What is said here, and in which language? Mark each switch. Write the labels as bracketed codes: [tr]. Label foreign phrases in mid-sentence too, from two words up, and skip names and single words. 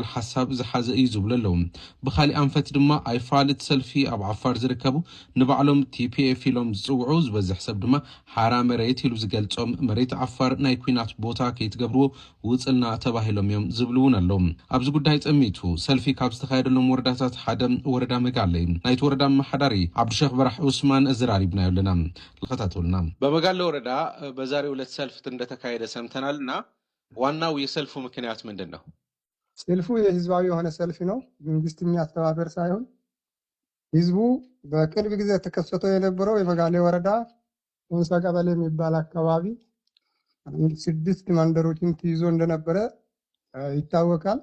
[ti] ሓሳብ ዝሓዘ እዩ ዝብሉ ኣለዉ ብኻሊእ ኣንፈት ድማ ኣይፋልጥ ሰልፊ ኣብ ዓፋር ዝርከቡ ንባዕሎም ቲፒኤፍ ኢሎም ዝጽውዑ ዝበዝሕ ሰብ ድማ ሓራ መሬት ኢሉ ዝገልጾም መሬት ዓፋር ናይ ኩናት ቦታ ከይትገብርዎ ውፅልና ተባሂሎም እዮም ዝብሉ እውን ኣለዉ ኣብዚ ጉዳይ ጸሚቱ ሰልፊ ካብ ዝተኻየደሎም ወረዳታት ሓደ ወረዳ መጋለ ናይቲ ወረዳ መሓዳሪ ዓብዱሸኽ በራሕ [am] ማን እዝራሪብና ይለና ለከታተሉና በመጋለ ወረዳ በዛሬው ዕለት ሰልፍ እንደተካሄደ ሰምተናልና ዋናው የሰልፉ ምክንያት ምንድነው? ሰልፉ የህዝባዊ የሆነ ሰልፍ ነው። መንግስት የሚያስተባበር ሳይሆን ህዝቡ በቅርብ ጊዜ ተከሰተ የነበረው የመጋለ ወረዳ ወንሳ ቀበሌ የሚባል አካባቢ 6 መንደሮችን ትይዞ እንደነበረ ይታወቃል።